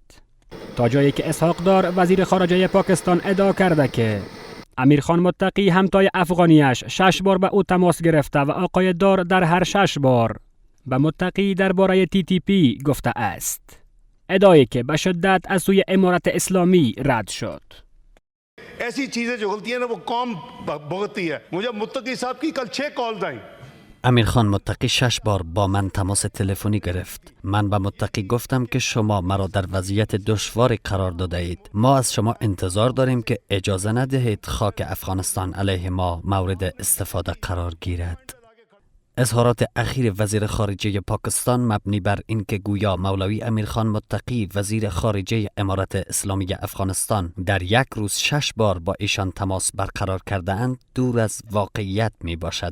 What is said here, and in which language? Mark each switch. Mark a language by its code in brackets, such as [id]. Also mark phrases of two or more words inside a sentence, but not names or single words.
[fa] تا جایی که اسحاق دار وزیر خارجه پاکستان ادعا کرده که امیرخان متقی همتای افغانیش 6 بار به او تماس گرفته و آقای دار در هر 6 بار به متقی درباره TTP گفته است. ادعایی که به شدت از سوی امارت اسلامی رد شد. [ur] ایسی چیزیں جو ہوتی ہیں نا وہ قوم بھگتتی ہے. مجھے متقی صاحب کی کل 6 کالز آئی. [fa] امیرخان متقی 6 بار با من تماس تلفنی گرفت. من به متقی گفتم که شما مرا در وضعیت دشواری قرار داده اید. ما از شما انتظار داریم که اجازه ندهید خاک افغانستان علیه ما مورد استفاده قرار گیرد. اظهارات اخیر وزیر خارجه پاکستان مبنی بر اینکه گویا مولوی امیرخان متقی وزیر خارجه امارت اسلامی افغانستان در یک روز 6 بار با ایشان تماس برقرار کرده اند دور از واقعیت می باشد.